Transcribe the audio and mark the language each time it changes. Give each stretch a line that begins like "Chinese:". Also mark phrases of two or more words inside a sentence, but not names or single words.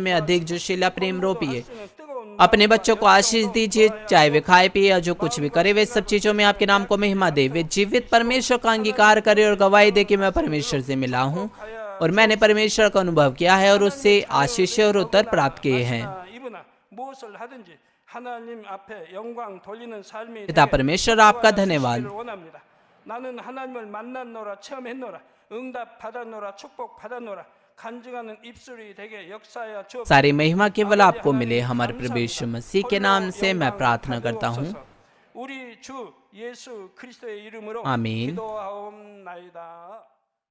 Hindi: उनके हृदय में अधिक जोशीला प्रेम रोपिए। अपने बच्चों को आशीष दीजिए, चाहे वे खाए पिए या जो कुछ भी करे, वे सब चीजों में आपके नाम को महिमा दे। वे जीवित परमेश्वर का अंगीकार करे और गवाही दे कि मैं परमेश्वर से मिला हूँ और मैंने परमेश्वर का अनुभव किया है और उससे आशीष और उत्तर प्राप्त किए हैं। पिता परमेश्वर, आपका धन्यवाद।
Korean: 나는 하나님을 만났노라, 체험했노라, 응답 받았노라, 축복 받았노라, 간증하는 입술이 되게 역사하여 주옵소서।
Hindi: सारी महिमा केवल आपको मिले। हमारे प्रभु यीशु मसीह के नाम से मैं प्रार्थना करता हूँ।
Korean: 우리 주 예수 그리스도의 이름으로
Hindi: आमीन।
Korean: 기도하옵나이다।